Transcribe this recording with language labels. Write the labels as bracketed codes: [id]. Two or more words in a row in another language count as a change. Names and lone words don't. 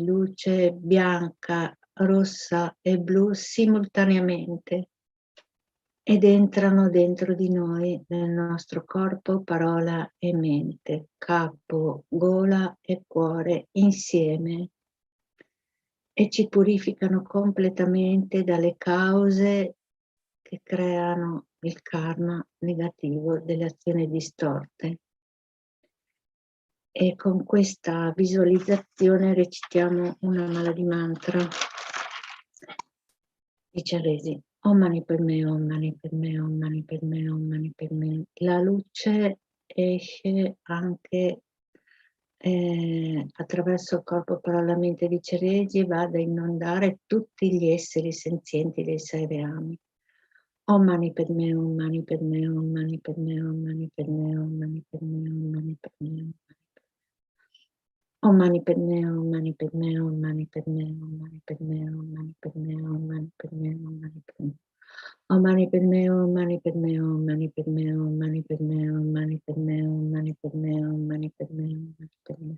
[it] luce bianca, rossa e blu simultaneamente ed entrano dentro di noi, nel nostro corpo, parola e mente, capo, gola e cuore insieme, e ci purificano completamente dalle cause che creano il karma negativo delle azioni distorte. E con questa visualizzazione recitiamo una mala di mantra di Chenrezig. [sa] Om mani padme, om mani padme, om mani padme, om mani padme. [it] La luce esce anche attraverso il corpo, però la mente di Chenrezig va ad inondare tutti gli esseri senzienti dei 6 reami. [sa] Om mani padme, om mani padme, om mani padme, om mani padme, om mani padme, om mani padme. Om mani padme, om mani padme, om mani padme, om mani padme, om mani padme, om mani padme, om mani padme. Om mani padme, om mani padme, om mani padme, om mani padme, om mani padme, om mani padme, om mani padme, om mani padme.